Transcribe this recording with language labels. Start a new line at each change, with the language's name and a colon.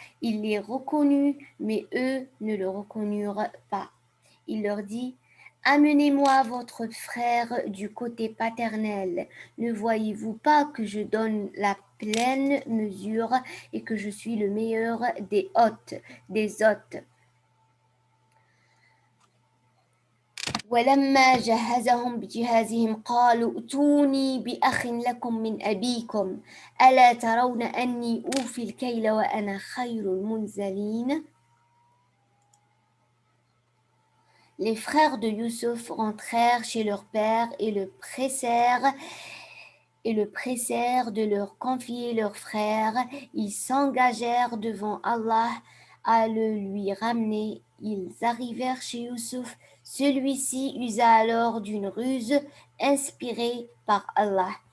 French: Il les reconnut, mais eux ne le reconnurent pas. Il leur dit: Amenez-moi votre frère du côté paternel. Ne voyez-vous pas que je donne la pleine mesure et que je suis le meilleur des hôtes, des hôtes?
Arabic: ولما جهزهم بجهازهم قالوا ائتوني بأخ لكم من أبيكم ألا ترون أني أوفي الكيل وأنا خير المنزلين.
French: Les frères de Youssouf rentrèrent chez leur père et le pressèrent de leur confier leur frère. Ils s'engagèrent devant Allah à le lui ramener. Ils arrivèrent chez Youssouf. Celui-ci usa alors d'une ruse inspirée par Allah.